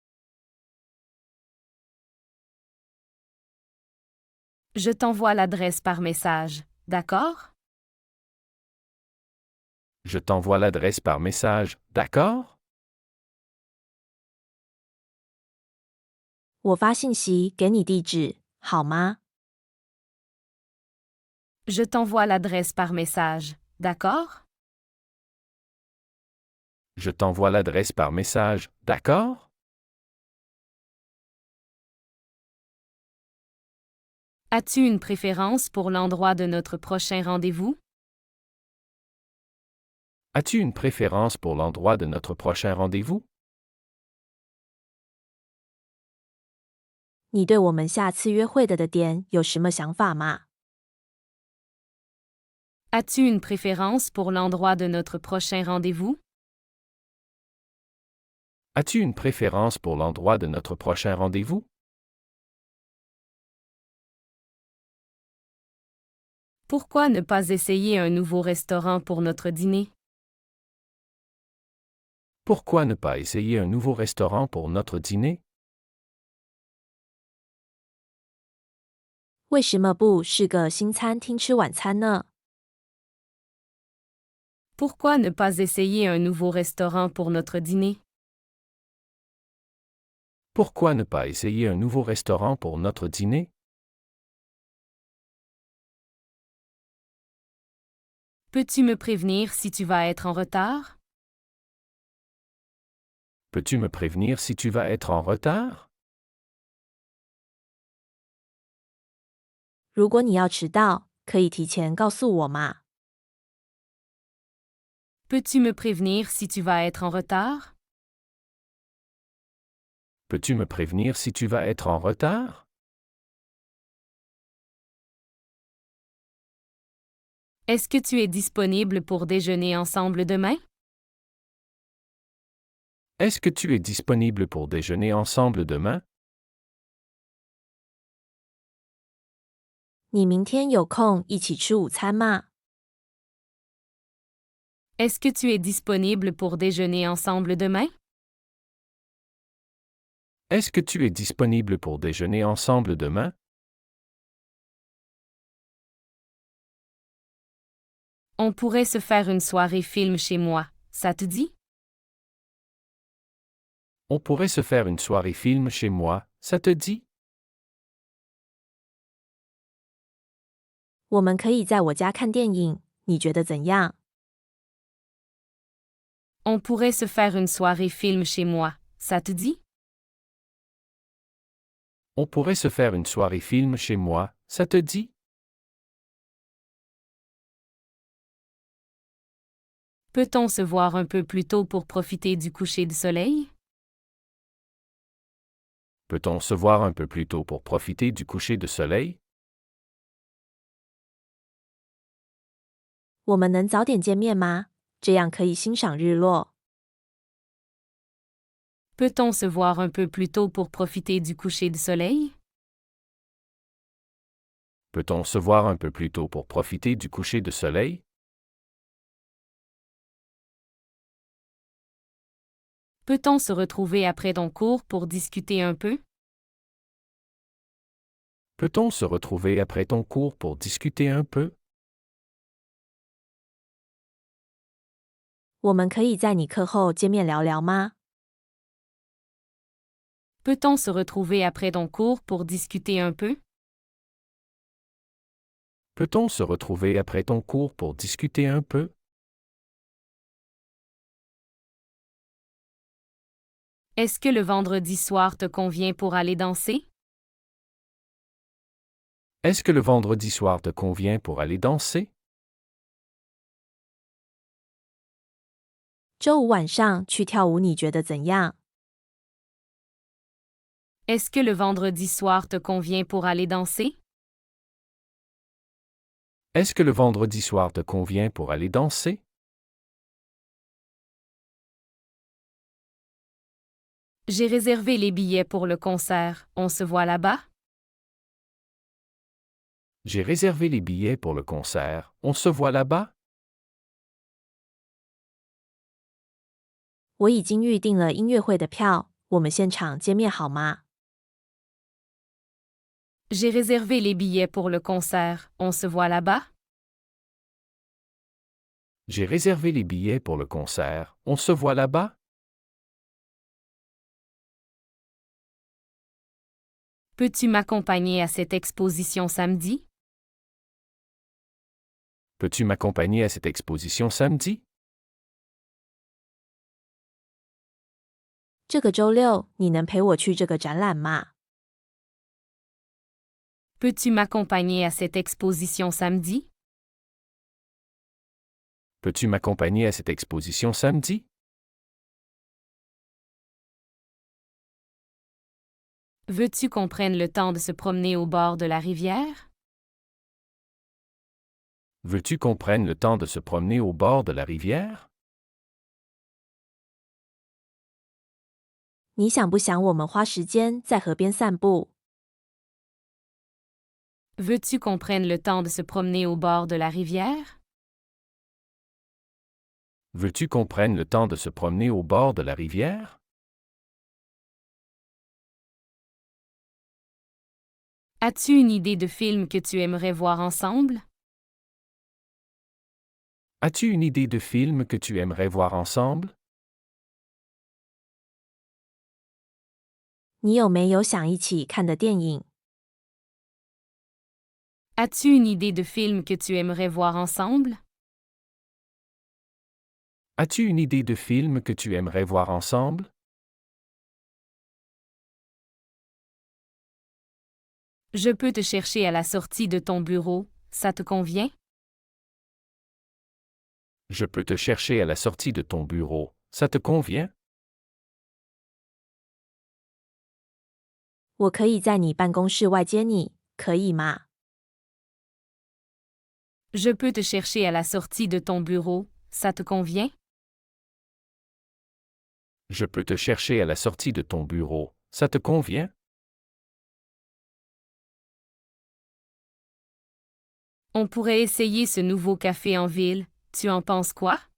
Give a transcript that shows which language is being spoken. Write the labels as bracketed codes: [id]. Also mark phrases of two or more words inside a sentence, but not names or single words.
[fr] Je t'envoie l'adresse par message, d'accord? Je t'envoie l'adresse par message, d'accord? [zh] 我发信息给你地址，好吗？ [fr] Je t'envoie l'adresse par message, d'accord? Je t'envoie l'adresse par message, d'accord? As-tu une préférence pour l'endroit de notre prochain rendez-vous? As-tu une préférence pour l'endroit de notre prochain rendez-vous? [zh] 你对我们下次约会的点有什么想法吗？ [fr] As-tu une préférence pour l'endroit de notre prochain rendez-vous? As-tu une préférence pour l'endroit de notre prochain rendez-vous? Pourquoi ne pas essayer un nouveau restaurant pour notre dîner? Pourquoi ne pas essayer un nouveau restaurant pour notre dîner? [zh] 为什么不是个新餐厅吃晚餐呢？ [fr] Pourquoi ne pas essayer un nouveau restaurant pour notre dîner? Pourquoi ne pas essayer un nouveau restaurant pour notre dîner? Peux-tu me prévenir si tu vas être en retard? Peux-tu me prévenir si tu vas être en retard? [zh] 如果你要迟到，可以提前告诉我吗？ [fr] Peux-tu me prévenir si tu vas être en retard? Peux-tu me prévenir si tu vas être en retard? Est-ce que tu es disponible pour déjeuner ensemble demain? Est-ce que tu es disponible pour déjeuner ensemble demain? [zh] 你明天有空一起吃午餐吗？ [fr] Est-ce que tu es disponible pour déjeuner ensemble demain? Est-ce que tu es disponible pour déjeuner ensemble demain? On pourrait se faire une soirée film chez moi, ça te dit? On pourrait se faire une soirée film chez moi, ça te dit? [zh] 我们可以在我家看电影，你觉得怎样？ [fr] On pourrait se faire une soirée film chez moi, ça te dit? On pourrait se faire une soirée film chez moi, ça te dit? Peut-on se voir un peu plus tôt pour profiter du coucher du soleil? Peut-on se voir un peu plus tôt pour profiter du coucher de soleil? [zh] 我们能早点见面吗？这样可以欣赏日落。 [fr] Peut-on se voir un peu plus tôt pour profiter du coucher du soleil? Peut-on se voir un peu plus tôt pour profiter du coucher de soleil? Peut-on se retrouver après ton cours pour discuter un peu? Peut-on se retrouver après ton cours pour discuter un peu? [zh] 我们可以在你课后见面聊聊吗？ [fr] Peut-on se retrouver après ton cours pour discuter un peu? Peut-on se retrouver après ton cours pour discuter un peu? Est-ce que le vendredi soir te convient pour aller danser? Est-ce que le vendredi soir te convient pour aller danser? [zh] 周五晚上去跳舞，你觉得怎样？ [fr] Est-ce que le vendredi soir te convient pour aller danser? Est-ce que le vendredi soir te convient pour aller danser? J'ai réservé les billets pour le concert. On se voit là-bas? J'ai réservé les billets pour le concert. On se voit là-bas? [zh] 我已经预定了音乐会的票，我们现场见面好吗？ [fr] J'ai réservé les billets pour le concert. On se voit là-bas? J'ai réservé les billets pour le concert. On se voit là-bas? Peux-tu m'accompagner à cette exposition samedi? Peux-tu m'accompagner à cette exposition samedi? [zh] 这个周六你能陪我去这个展览吗？ [fr] Peux-tu m'accompagner à cette exposition samedi? Peux-tu m'accompagner à cette exposition samedi? Veux-tu qu'on prenne le temps de se promener au bord de la rivière? Veux-tu qu'on prenne le temps de se promener au bord de la rivière? [zh] 你想不想我们花时间在河边散步？ [fr] Veux-tu qu'on prenne le temps de se promener au bord de la rivière? Veux-tu qu'on prenne le temps de se promener au bord de la rivière? As-tu une idée de film que tu aimerais voir ensemble? As-tu une idée de film que tu aimerais voir ensemble? [zh] 你有没有想一起看的电影？ [fr] As-tu une idée de film que tu aimerais voir ensemble? As-tu une idée de film que tu aimerais voir ensemble? Je peux te chercher à la sortie de ton bureau, ça te convient? Je peux te chercher à la sortie de ton bureau. Ça te convient? [zh] 我可以在你办公室外接你，可以吗？ [fr] Je peux te chercher à la sortie de ton bureau, ça te convient? Je peux te chercher à la sortie de ton bureau. Ça te convient? On pourrait essayer ce nouveau café en ville, tu en penses quoi?